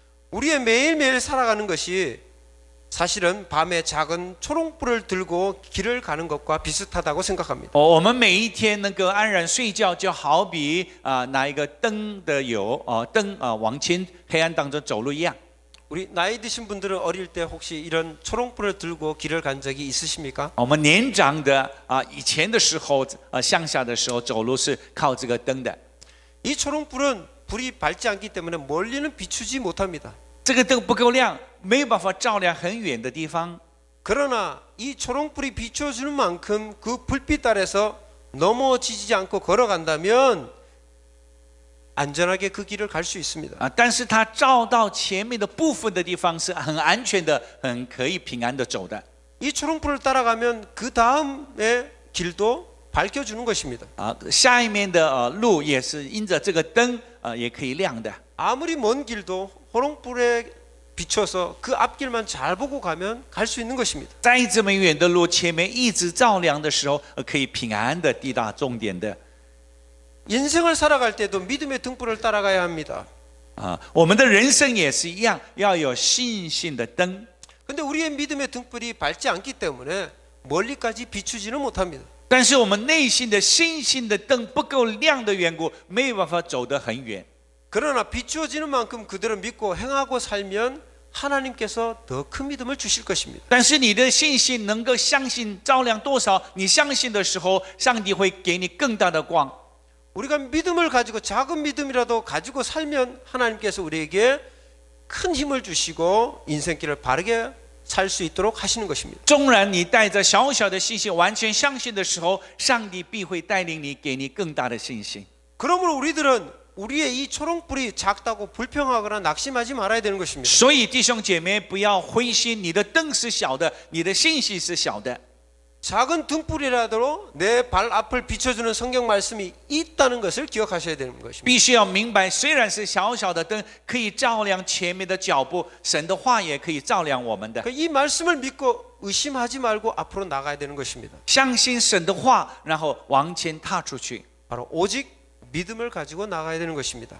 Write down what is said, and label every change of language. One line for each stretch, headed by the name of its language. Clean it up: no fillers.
Korean: 우리의 매일매일 살아가는 것이 사실은 밤에 작은 초롱불을 들고 길을 가는 것과 비슷하다고 생각합니다.
Chinese: 我们每一天能够安然睡觉，就好比拿一个灯的油，灯往前黑暗当中走路一样。
Korean: 우리 나이 드신 분들은 어릴 때 혹시 이런 초롱불을 들고 길을 간 적이 있으십니까?
Chinese: 我们年长的以前的时候，乡下的时候走路是靠这个灯的。
Korean: 이 초롱불은 불이 밝지 않기 때문에 멀리는 비추지 못합니다.
Chinese: 这个灯不够亮，没有办法照亮很远的地方。
Korean: 그러나 이 초롱불이 비춰주는 만큼 그 불빛 아래서 넘어지지 않고 걸어간다면 안전하게 그 길을 갈 수 있습니다.
Chinese: 但是它照到前面的部分的地方是很安全的，很可以平安的走的。
Korean: 이 초롱불을 따라가면 그 다음의 길도 밝혀주는 것입니다.
Chinese: 下一面的路也是因着这个灯也可以亮的。
Korean: 아무리 먼 길도 호롱불에 비춰서 그 앞길만 잘 보고 가면 갈 수 있는 것입니다.
Chinese: 再这么远的路，前面一直照亮的时候，可以平安的抵达终点的。
Korean: 인생을 살아갈 때도 믿음의 등불을 따라가야 합니다.
Chinese: 我们的人生也是一样，要有信心的灯。
Korean: 근데 우리의 믿음의 등불이 밝지 않기 때문에 멀리까지 비추지는 못합니다.
Chinese: 但是我们内心的信心的灯不够亮的缘故，没有办法走得很远。
Korean: 그러나 비추어지는 만큼 그대로 믿고 행하고 살면 하나님께서 더 큰 믿음을 주실 것입니다.
Chinese: 但是你的信心能够相信照亮多少，你相信的时候，上帝会给你更大的光。
Korean: 우리가 믿음을 가지고 작은 믿음이라도 가지고 살면 하나님께서 우리에게 큰 힘을 주시고 인생길을 바르게 살 수 있도록 하시는 것입니다.
Chinese: 纵然你带着小小的信心，完全相信的时候，上帝必会带领你，给你更大的信心。
Korean: 그러므로 우리들은 우리의 이 초롱불이 작다고 불평하거나 낙심하지 말아야 되는 것입니다.
Chinese: 所以弟兄姐妹不要灰心，你的灯是小的，你的信息是小的。
Korean: 작은 등불이라도 내 발 앞을 비춰주는 성경 말씀이 있다는 것을 기억하셔야 되는 것입니다.
Chinese: 必须要明白，虽然是小小的灯，可以照亮前面的脚步，神的话也可以照亮我们的。
Korean: 이 말씀을 믿고 의심하지 말고 앞으로 나가야 되는 것입니다.
Chinese: 相信神的话，然后往前踏出去。
Korean: 바로 오직 믿음을 가지고 나가야 되는 것입니다.